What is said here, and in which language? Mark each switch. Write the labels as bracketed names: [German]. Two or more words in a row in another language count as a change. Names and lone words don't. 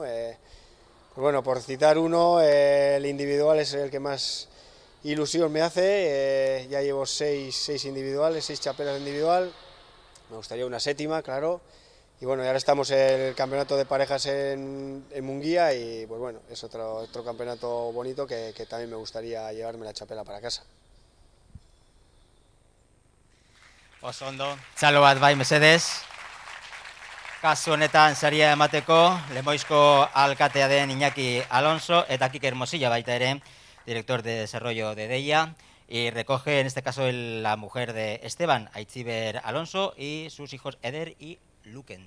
[Spanish] Pues bueno, por citar uno, el individual es el que más ilusión me hace, ya llevo 6 individuales, 6 chapelas de individual, me gustaría una 7ª, claro. Y bueno, y ahora estamos en el campeonato de parejas en Munguía y pues bueno, es otro campeonato bonito que también me gustaría llevarme la chapela para casa. [Basque] Oso ondo, txalo bat bai mesedez. Kasu honetan saria emateko Lemoizko alkatea den Iñaki Alonso eta Kike Hermosilla baita ere, [Spanish] director de desarrollo de Deia. Y recoge en este caso la mujer de Esteban, Aitziber Alonso, y sus hijos Eder y Luken.